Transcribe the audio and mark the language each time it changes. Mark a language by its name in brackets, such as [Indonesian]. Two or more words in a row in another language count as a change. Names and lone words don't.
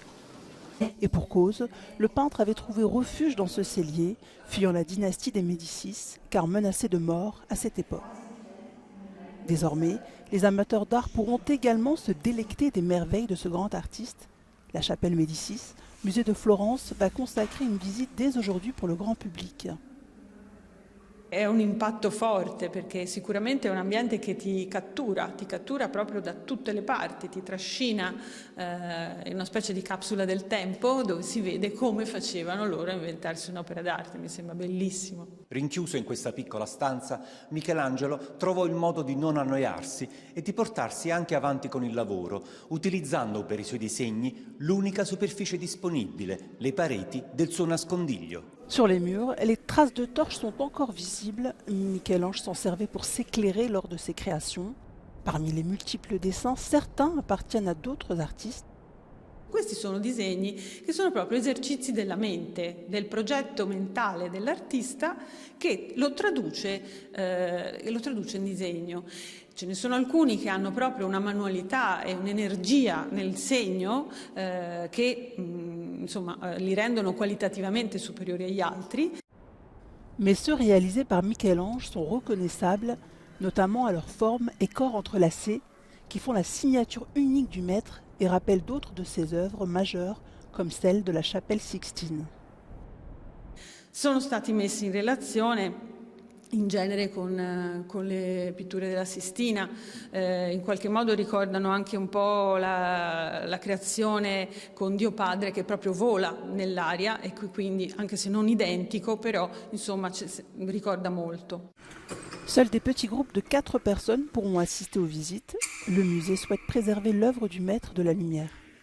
[French] Et pour cause, le peintre avait trouvé refuge dans ce cellier, fuyant la dynastie des Médicis, car menacé de mort à cette époque. Désormais, les amateurs d'art pourront également se délecter des merveilles de ce grand artiste. La chapelle Médicis, musée de Florence, va consacrer une visite dès aujourd'hui pour le grand public. [Italian] È un impatto forte perché sicuramente è un ambiente che ti cattura proprio da tutte le parti, ti trascina in una specie di capsula del tempo dove si vede come facevano loro a inventarsi un'opera d'arte, mi sembra bellissimo. Rinchiuso in questa piccola stanza, Michelangelo trovò il modo di non annoiarsi e di portarsi anche avanti con il lavoro, utilizzando per i suoi disegni l'unica superficie disponibile, le pareti del suo nascondiglio. [French] Sur les murs, les traces de torches sont encore visibles. Michel-Ange s'en servait pour s'éclairer lors de ses créations. Parmi les multiples dessins, certains appartiennent à d'autres artistes. [Italian] Questi sono disegni che sono proprio esercizi della mente, del progetto mentale dell'artista che lo traduce in disegno. Ce ne sono alcuni che hanno proprio una manualità e un'energia nel segno che li rendono qualitativamente superiori agli altri. [French] Mais ceux réalisés par Michel-Ange sont reconnaissables, notamment à leur forme et corps entrelacés, qui font la signature unique du maître et rappellent d'autres de ses œuvres majeures, comme celle de la chapelle Sixtine. [Italian] Sono stati messi in relazione in genere con le pitture della Sistina, in qualche modo ricordano anche un po' la creazione con Dio Padre che proprio vola nell'aria e quindi anche se non identico però insomma ricorda molto. [French] Seuls des petits groupes de 4 personnes pourront assister aux visites. Le musée souhaite préserver l'œuvre du maître de la lumière.